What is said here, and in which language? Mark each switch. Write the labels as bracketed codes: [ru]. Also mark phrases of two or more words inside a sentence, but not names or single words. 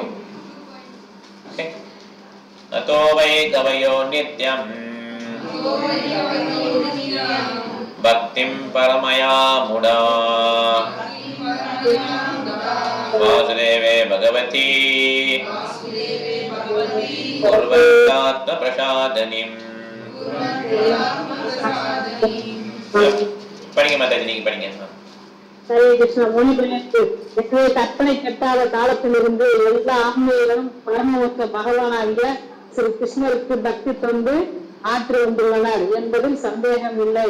[sa] ओके अतो वै कवयो नित्यं भक्तिं परमया मुदा वासुदेवे भगवती कुर्वन्तात्मप्रसादनीम्। [ta] படிங்க மாதாஜி, நீங்க படிங்க. ஹரே கிருஷ்ணா. முனிபெயர்த்து கற்பனை கட்டாத காலத்திலிருந்து எல்லா ஆன்மீகங்களும் பரமோத்த பகவானாகிய ஸ்ரீ கிருஷ்ணருக்கு பக்தி தொண்டு ஆற்றி வந்துள்ளனர் என்பதில் சந்தேகம் இல்லை.